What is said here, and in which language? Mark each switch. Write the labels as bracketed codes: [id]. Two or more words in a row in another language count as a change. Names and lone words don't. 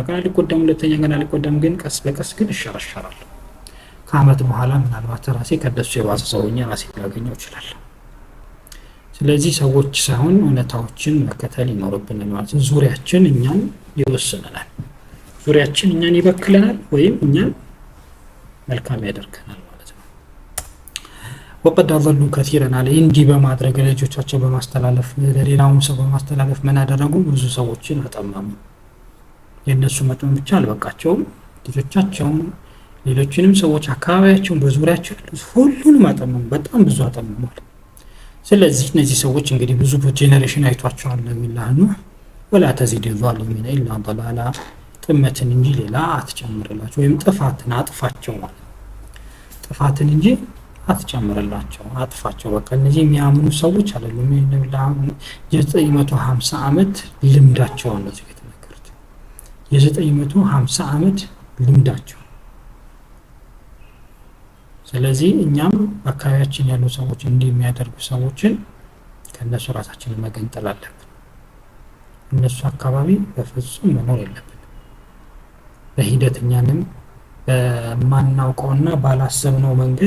[am] ቀን አልጎዳም፣ ሁለተኛ ቀን አልጎዳም፣ ግን ቀስ በቀስ ግን እሸረሸራለሁ። ከአመት በኋላ ምናልባት ራሴ ከደሱ የባሰ ሰውኛ ራሴ ላገኘው እችላለሁ። ስለዚህ ሰዎች ሳይሆን እውነታዎችን መከተል ይኖርብናል ማለት ነው። ዙሪያችን እኛን ይወስነናል። ዙሪያችን እኛን ይበክለናል ወይም እኛን መልካም ያደርገናል ማለት ነው። [ar] وقد ضلوا كثيرا على [am] እንዲህ በማድረግ ልጆቻቸው በማስተላለፍ ለሌላውም ሰው በማስተላለፍ ምን አደረጉ? ብዙ ሰዎችን አጠመሙ። የነሱ መጠን ብቻ አልበቃቸውም። ልጆቻቸውን ሌሎችንም ሰዎች አካባቢያቸውን በዙሪያቸው ሁሉንም አጠመሙ። በጣም ብዙ አጠመሙ። ስለዚህ እነዚህ ሰዎች እንግዲህ ብዙ ጄኔሬሽን አይቷቸዋል ለሚላህ ነው [ar] ولا تزيد الظالمين الا ضلالا [am] ጥመትን እንጂ ሌላ አትጨምርላቸው ወይም ጥፋትን አጥፋቸው ማለት ጥፋትን እንጂ አትጨምርላቸው አጥፋቸው። በቃ እነዚህ የሚያምኑ ሰዎች አይደሉም። የ950 ዓመት ልምዳቸው ነው እዚህ የተነገሩት። የ950 ዓመት ልምዳቸው። ስለዚህ እኛም አካባቢያችን ያሉ ሰዎች እንዲህ የሚያደርጉ ሰዎችን ከነሱ ራሳችንን መገንጠል አለብን። እነሱ አካባቢ በፍጹም መኖር የለብንም። በሂደት እኛንም በማናውቀውና ባላሰብነው መንገድ